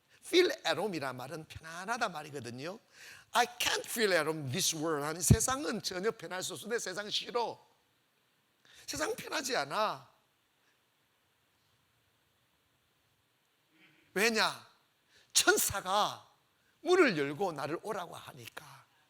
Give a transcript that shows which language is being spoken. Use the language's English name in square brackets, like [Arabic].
[English] Feel at home [Korean] 이란 말은 편안하다 말이거든요. [English] I can't feel at home in this world. [Korean] 아니, 세상은 전혀 편할 수 없어. 내 세상 싫어. 세상 편하지 않아. 왜냐? 천사가 문을 열고 나를 오라고 하니까.